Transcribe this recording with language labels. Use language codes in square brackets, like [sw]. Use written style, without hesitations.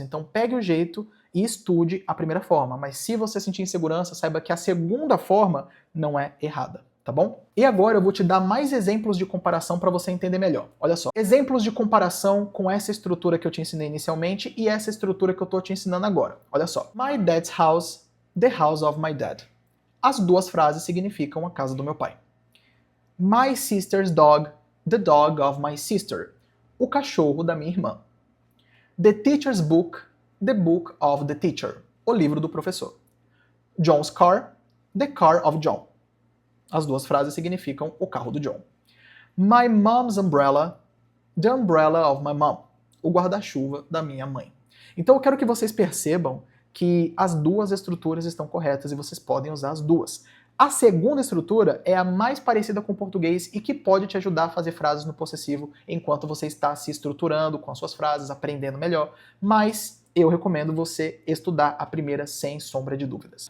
[pt] Então pegue o jeito e estude a primeira forma. Mas se você sentir insegurança, saiba que a segunda forma não é errada, tá bom? E agora eu vou te dar mais exemplos de comparação para você entender melhor. Olha só. Exemplos de comparação com essa estrutura que eu te ensinei inicialmente e essa estrutura que eu tô te ensinando agora. Olha só. [en] My dad's house, the house of my dad. [pt] As duas frases significam a casa do meu pai. [en] My sister's dog, the dog of my sister. [pt] O cachorro da minha irmã. [en] The teacher's book, the book of the teacher. [pt] O livro do professor. [en] John's car, the car of John. [pt] As duas frases significam o carro do John. [en] My mom's umbrella, the umbrella of my mom. [pt] O guarda-chuva da minha mãe. Então eu quero que vocês percebam que as duas estruturas estão corretas e vocês podem usar as duas. A segunda estrutura é a mais parecida com o português e que pode te ajudar a fazer frases no possessivo enquanto você está se estruturando com as suas frases, aprendendo melhor, mas eu recomendo você estudar a primeira sem sombra de dúvidas.